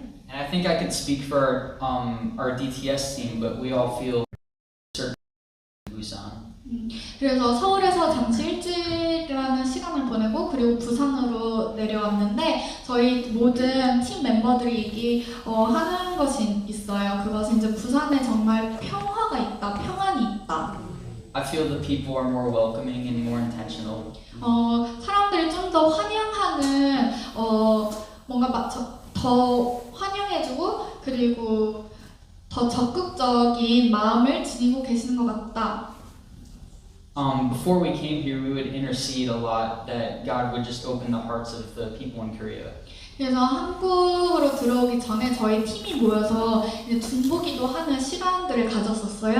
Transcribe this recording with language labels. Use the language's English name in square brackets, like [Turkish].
[English] And I think I could speak for our DTS team, but we all feel certain Busan. [Korean] 그래서 서울에서 잠시 일주일이라는 시간을 보내고 그리고 부산으로 내려왔는데 저희 모든 팀 멤버들이 얘기하는 것이 있어요. 그것은 이제 부산에 정말 평화가 있다, 평안이 있다. [English] I feel the people are more welcoming and more intentional. [Korean] 사람들이 좀 더 환영하는 뭔가 더 환영해주고 그리고 더 적극적인 마음을 지니고 계시는 것 같다. [English] Before we came here, we would intercede a lot that God would just open the hearts of the people in Korea. [Korean] 그래서 한국으로 들어오기 전에 저희 팀이 모여서 이제 중보기도 하는 시간들을 가졌었어요.